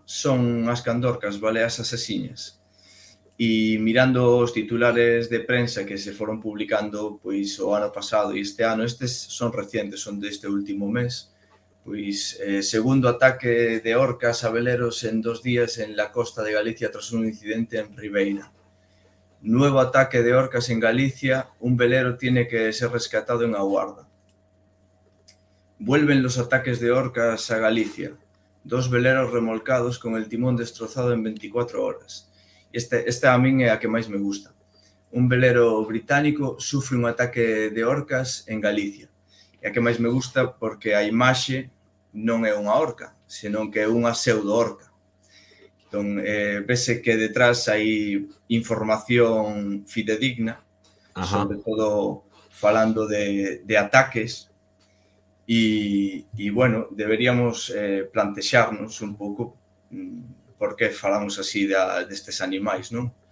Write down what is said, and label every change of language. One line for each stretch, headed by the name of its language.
Galician: Son as candorcas baleas asasiñas? E mirando os titulares de prensa que se foron publicando pois o ano pasado e este ano, estes son recientes, son deste último mes, pois segundo ataque de orcas a veleros en 2 días en la costa de Galicia tras un incidente en Ribeira.
Spanish: Nuevo ataque de orcas en Galicia, un velero tiene que ser rescatado en Aguarda. Vuelven los ataques de orcas a Galicia. 2 veleros remolcados con el timón destrozado en 24 horas.
Galician: Esta a min é a que máis me gusta.
Spanish: Un velero británico sufre un ataque de orcas en Galicia.
Galician: E a que máis me gusta porque a imaxe non é unha orca, senón que é unha pseudo-orca. Entón, vese que detrás hai información fidedigna, sobre todo falando de ataques, e bueno, deberíamos plantexarnos un pouco por que falamos así destes animais, non?